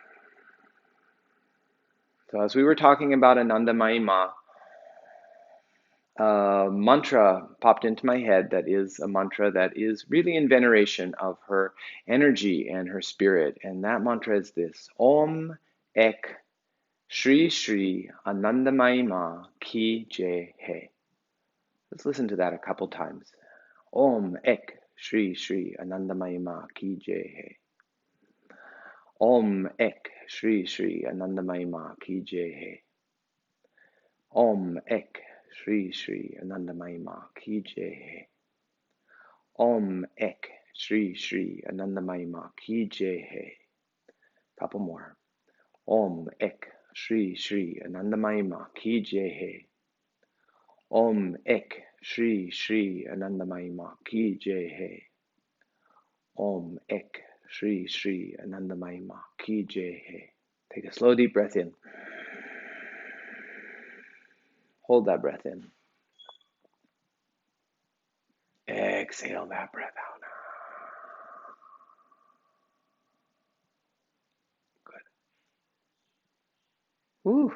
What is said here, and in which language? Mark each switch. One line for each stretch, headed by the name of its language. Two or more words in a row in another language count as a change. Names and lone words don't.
English: So as we were talking about Anandamayi Ma, a mantra popped into my head that is a mantra that is really in veneration of her energy and her spirit. And that mantra is this:
Hindi: ॐ एक श्री श्री आनंदमयी माँ की जय है.
English: Let's listen to that a couple times.
Hindi: ॐ एक श्री श्री आनंदमयी माँ की जय है. ॐ एक श्री श्री आनंदमयी माँ की जय है. ॐ एक श्री श्री आनंदमयी माँ की जय है. ॐ एक श्री श्री आनंदमयी माँ की जय है.
English: Couple more.
Hindi: ॐ एक श्री श्री आनंदमयी माँ की जय है. ॐ एक श्री श्री आनंदमयी माँ की जय है. ॐ एक श्री श्री आनंदमयी माँ की जय है.
English: Take a slow deep breath in. Hold that breath in. Exhale that breath out. Good. Woo.